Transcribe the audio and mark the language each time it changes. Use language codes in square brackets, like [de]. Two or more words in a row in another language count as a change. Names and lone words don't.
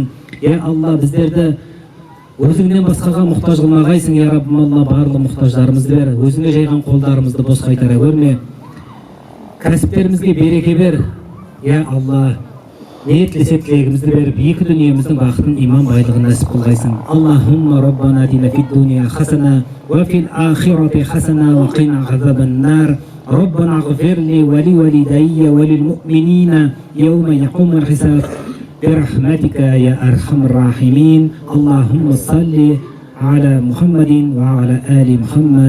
[kk] Я Алла біздерді өзіңнен басқаға мұқтаж қылмағайсың. Я Раббым Алла барлық мұқтаждарымызды бер, өзіңе жайған қолдарымызды бос қайтара көрме. Кәсіптерімізге береке бер. Я Алла ниет тілесек тілегімізді беріп, екі дүниеміздің бақытын, иман байлығын нәсіп қылғайсың. [ar] اللهم ربنا آتنا في الدنيا حسنة وفي الآخرة حسنة وقنا عذاب النار. ربنا اغفر لي ولوالدي وللمؤمنين يوم يقوم الحساب برحمتك يا أرحم الراحمين. اللهم صل على محمد وعلى آل محمد.